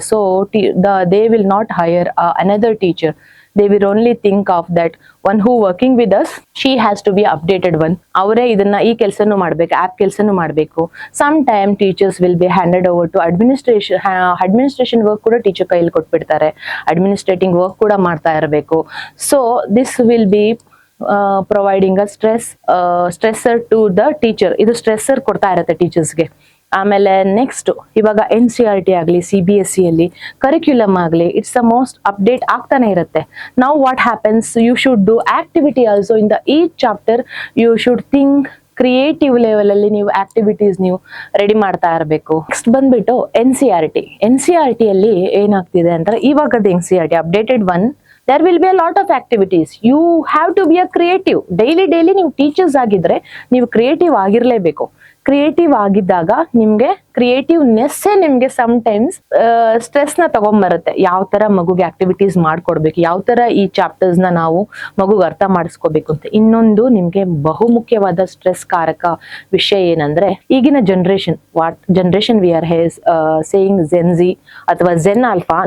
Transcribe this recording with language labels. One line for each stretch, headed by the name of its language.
English: So they will not hire another teacher. They will only think of that one who working with us, she has to be updated one.
Kannada: ಅವರೇ ಇದನ್ನ ಈ ಕೆಲಸನೂ ಮಾಡ್ಬೇಕು, app ಕೆಲಸನೂ ಮಾಡ್ಬೇಕು.
English: some time teachers will be handed over to administration work
Kannada: ಕೂಡ teacher ಕೈಯಲ್ಲಿ ಕೊಟ್ಬಿಡ್ತಾರೆ, ಅಡ್ಮಿನಿಸ್ಟ್ರೇಟಿಂಗ್ ವರ್ಕ್ ಕೂಡ ಮಾಡ್ತಾ ಇರಬೇಕು.
English: So this will be providing a stressor to the teacher.
Kannada: ಇದು ಸ್ಟ್ರೆಸ್ಸರ್ ಕೊಡ್ತಾ ಇರತ್ತೆ ಟೀಚರ್ಸ್ಗೆ. ಆಮೇಲೆ ನೆಕ್ಸ್ಟ್ ಇವಾಗ NCERT ಆಗಲಿ, CBSE ಅಲ್ಲಿ ಕರಿಕ್ಯುಲಮ್ ಆಗಲಿ,
English: it's the most update
Kannada: ಆಗ್ತಾನೆ ಇರುತ್ತೆ.
English: Now what happens, you should do activity also in the each chapter. You should think creative level
Kannada: ಅಲ್ಲಿ ನೀವು ಆಕ್ಟಿವಿಟೀಸ್ ನೀವು ರೆಡಿ ಮಾಡ್ತಾ ಇರಬೇಕು. ನೆಕ್ಸ್ಟ್ ಬಂದ್ಬಿಟ್ಟು NCERT ಅಲ್ಲಿ ಏನಾಗ್ತಿದೆ ಅಂದ್ರೆ, ಇವಾಗದ NCERT updated one,
English: there will be a lot of activities. You have to be a creative.
Kannada: daily ನೀವು ಟೀಚರ್ಸ್ ಆಗಿದ್ರೆ ನೀವು ಕ್ರಿಯೇಟಿವ್ ಆಗಿರ್ಲೇಬೇಕು. ಕ್ರಿಯೇಟಿವ್ ಆಗಿದ್ದಾಗ ನಿಮ್ಗೆ ಕ್ರಿಯೇಟಿವ್ನೆಸ್ ನಿಮ್ಗೆ ಸಮ್ ಟೈಮ್ಸ್ ಸ್ಟ್ರೆಸ್ ನ ತಗೊಂಡ್ಬರುತ್ತೆ. ಯಾವ ತರ ಮಗುಗೆ ಆಕ್ಟಿವಿಟೀಸ್ ಮಾಡ್ಕೊಡ್ಬೇಕು, ಯಾವ ತರ ಈ ಚಾಪ್ಟರ್ಸ್ ನ ನಾವು ಮಗುಗೆ ಅರ್ಥ ಮಾಡಿಸ್ಕೋಬೇಕು ಅಂತ. ಇನ್ನೊಂದು ನಿಮ್ಗೆ ಬಹುಮುಖ್ಯವಾದ ಸ್ಟ್ರೆಸ್ ಕಾರಕ ವಿಷಯ ಏನಂದ್ರೆ, ಈಗಿನ generation
English: we are saying
Kannada: Gen Z ಅಥವಾ ಜೆನ್ ಆಲ್ಫಾ.